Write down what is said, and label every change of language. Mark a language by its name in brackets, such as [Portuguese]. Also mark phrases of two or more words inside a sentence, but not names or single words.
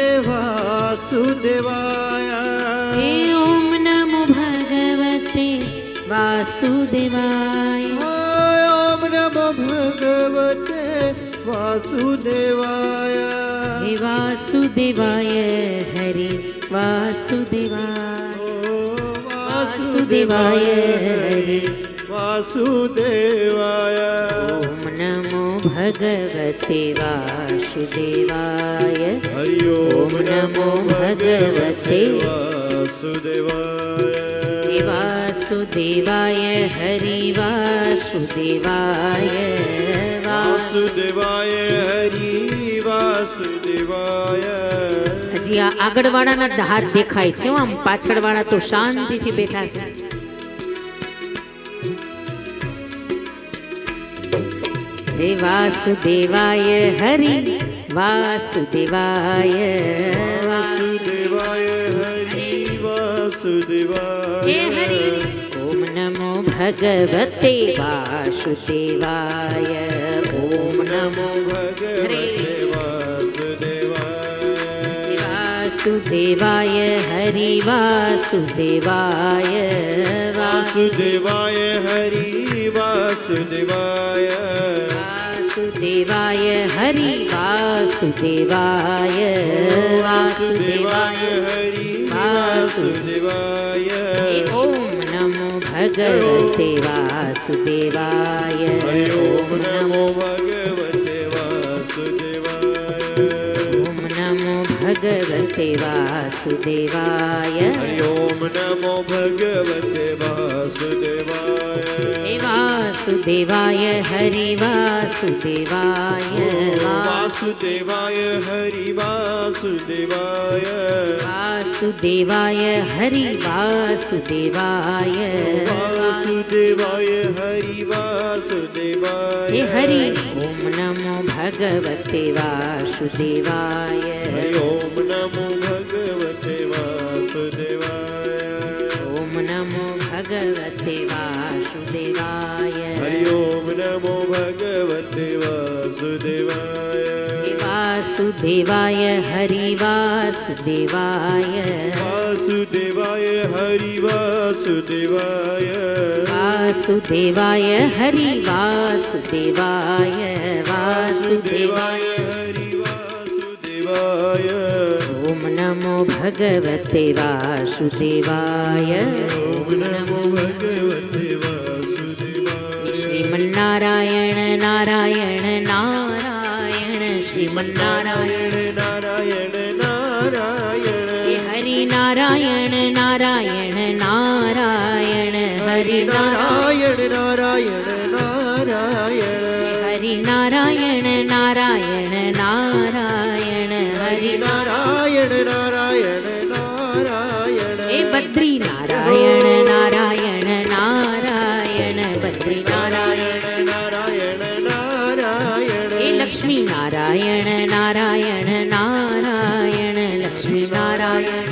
[Sanskrit] વાસુદેવાય ओम नमो भगवते वासुदेवाय ओम नमो भगवते वासुदेवाय हे वासुदेवाय हरि वासुदेवाय वासुदेवाय हरि વાસુદેવાય ओम नमो भगवते वासुदेवाय हरि ओम नमो भगवते वासुदेवाय वासुदेवाय हरि वासुदेवाय વાસુદેવાય હરિ વાસુદેવાય [Gujarati] હજી આ આગળવાળાના હાથ દેખાય છે આમ પાછળવાળા તો શાંતિથી બેઠા છે હે વાસુદેવાય હરિ વાસુદેવાય [Sanskrit] વાસુદેવાય હરિ વાસુદેવાય हे हरि ओम नमो भगवते वासुदेवाय ओम नमो भगवते वासुदेवाय वासुदेवाय हरि वासुदेवाय વાસુદેવાય હરિ વાસુદેવાય वासुदेवाय हरि वासुदेवाय વાસુદેવાય હરિ વાસુદેવાય ओम नमो भगवते वासुदेवाय हरि ओम नमो भगवते वासुदेवाय ओम नमो भगवते वासुदेवाय हरि ओम नमो भगवते वासुदेवाय हे वासुदेवाय हरि वासुदेवाय વાસુદેવાય હરિ વાસુદેવાય वासुदेवाय हरि वासुदेवाय વાસુદેવાય હરિ વાસુદેવાય हे हरि ओम नमो भगवते वासुदेवाय हरि ओम नमो भगवते वासुदेवाय ओम नमो भगवते वासुदेवाय हरि ओम नमो भगवते वासुदेवाय हे वासुदेवाय हरि वासुदेवाय વાસુદેવાય હરિ વાસુદેવાય वासुदेवाय हरि वासुदेवाय वासुदेवाय હરિ વાસુદેવાય ओम नमो भगवते वासुदेवाय ओम नमो भगवते वासुदेवाय श्रीमन्नारायण नारायण नारायण श्रीमन्नारायण નારાયણ નારાયણ हे हरि नारायण नारायण नारायण हरि નારાયણ નારાયણ નારાયણ हरि नारायण नारायण नारायण हरि નારાયણ નારાયણ નારાયણ हे बद्री नारायण नारायण नारायण बद्री नारायण નારાયણ નારાયણ हे लक्ष्मी नारायण नारायण नारायण लक्ष्मी नारायण